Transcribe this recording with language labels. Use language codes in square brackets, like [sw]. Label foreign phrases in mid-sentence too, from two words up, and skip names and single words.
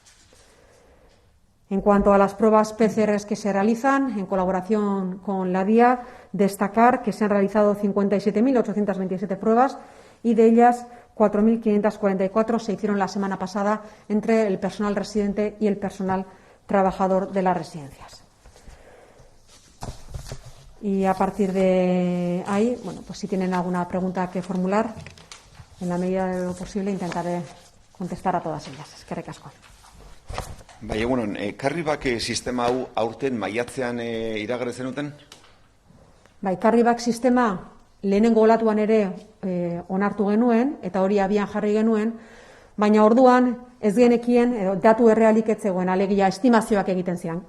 [es] En cuanto a las pruebas PCR que se realizan, en colaboración con la DIA, destacar que se han realizado 57.827 pruebas y de ellas 4.544 se hicieron la semana pasada entre el personal residente y el personal trabajador de las residencias. Y a partir de ahí, bueno, pues si tienen alguna pregunta que formular, en la medida de lo posible intentaré contestar a todas ellas. [eu] Eskerrik asko. Bai, egunon, karribak sistema hau aurten maiatzean iragarri zenuten? Bai, karribak sistema lehenengo olatuan ere onartu genuen, eta hori abian jarri genuen, baina orduan ez genekien datu errealik ez zegoen, alegia estimazioak egiten ziren.